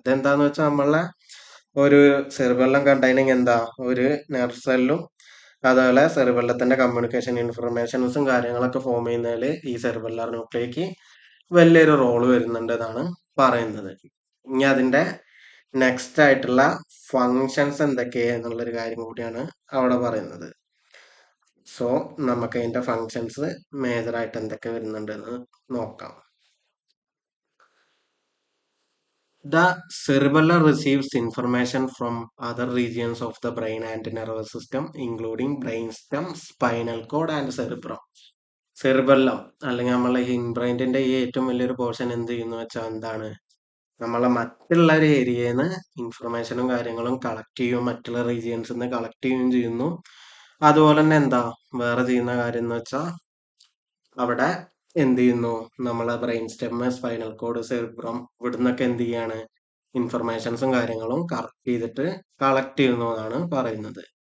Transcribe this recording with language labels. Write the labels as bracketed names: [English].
[Malayalam] ഇതെന്താന്ന് വെച്ചാൽ നമ്മളെ ഒരു സെറിബെല്ലം കണ്ടെയ്നിങ് എന്താ ഒരു നെർവ് സെല്ലും അതുപോലെ സെറിബെല്ലത്തിന്റെ കമ്മ്യൂണിക്കേഷൻ ഇൻഫർമേഷൻസും കാര്യങ്ങളൊക്കെ ഫോം ചെയ്യുന്നതിൽ ഈ സെറിബെല്ലർ ന്യൂക്ലിയക്ക് വലിയൊരു റോള് വരുന്നുണ്ട് എന്നാണ് പറയുന്നത്. ഇനി അതിന്റെ നെക്സ്റ്റ് ആയിട്ടുള്ള ഫങ്ഷൻസ് എന്തൊക്കെയാ എന്നുള്ളൊരു കാര്യം കൂടിയാണ് അവിടെ പറയുന്നത്. സോ നമുക്ക് അതിന്റെ ഫങ്ഷൻസ് മേജർ ആയിട്ട് എന്തൊക്കെ വരുന്നുണ്ട് എന്ന് നോക്കാം. [English] The cerebellum receives information from other regions of the brain and nervous system, including brainstem, spinal cord and cerebrum. [Malayalam] Cerebellum അല്ലെങ്കിൽ നമ്മളെ ഹിൻബ്രെയിൻ്റെ ഈ ഏറ്റവും വലിയൊരു പോർഷൻ എന്ത് ചെയ്യുന്നു വെച്ചാൽ എന്താണ് നമ്മളെ മറ്റുള്ള ഒരു ഏരിയയിൽ നിന്ന് ഇൻഫർമേഷനും കാര്യങ്ങളും കളക്ട് ചെയ്യും, മറ്റുള്ള റീജിയൻസിൽ നിന്ന് കളക്ട് ചെയ്യുകയും ചെയ്യുന്നു. അതുപോലെ തന്നെ എന്താ വേറെ ചെയ്യുന്ന കാര്യം എന്ന് വെച്ചാൽ അവിടെ എന്ത് ചെയ്യുന്നു നമ്മളെ brain stem, spinal cord, cerebrum ഇവിടുന്നൊക്കെ എന്ത് ചെയ്യാണ് ഇൻഫർമേഷൻസും കാര്യങ്ങളും കറക്റ്റ് ചെയ്തിട്ട് കളക്ട് ചെയ്യുന്നു എന്നാണ് പറയുന്നത്.